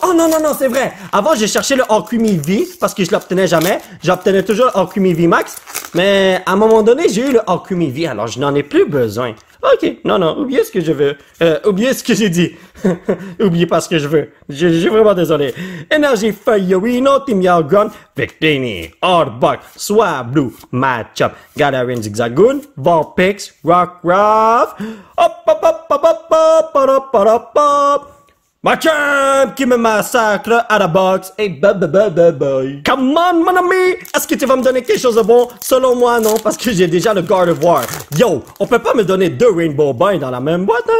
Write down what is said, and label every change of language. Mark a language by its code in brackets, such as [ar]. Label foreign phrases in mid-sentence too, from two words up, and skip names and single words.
[fr] Oh non, c'est vrai. Avant, j'ai cherché le All Creamy V parce que je l'obtenais jamais. J'obtenais toujours le All Creamy V Max. Mais à un moment donné, j'ai eu le All Creamy V, alors je n'en ai plus besoin. Ok, non, oubliez ce que je veux. Oubliez ce que j'ai dit. Oubliez pas ce que je veux. Je suis vraiment désolé. Énergie Feuillerino, Team Yalgron, Victini, Hardbuck, Swablu, Matchup, Gadarin Zigzagoon, Vulpix, Rockruff, ma champ qui me massacre à la boxe et bye. [en] Come on, [fr] mon ami! Est-ce que tu vas me donner quelque chose de bon? Selon moi, non, parce que j'ai déjà le God of War. Yo, on peut pas me donner 2 Rainbow Boy dans la même boîte, hein?